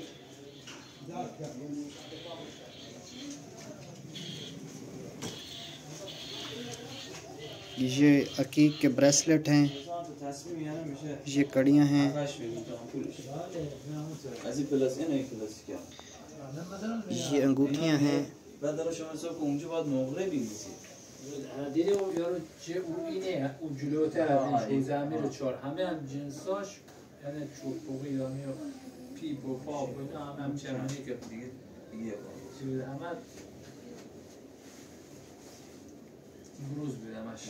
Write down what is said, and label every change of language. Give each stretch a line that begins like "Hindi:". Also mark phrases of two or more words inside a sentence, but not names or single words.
Hindi: ये हकीक के ब्रेसलेट हैं, ये कड़ियाँ हैं, ये अंगूठियाँ हैं,
Persian: یعنی چوب‌پوقی ایرانی و پیپ و پاپ و اینا هم چرمانی که دیگه چی بوده همه بروز بوده همش.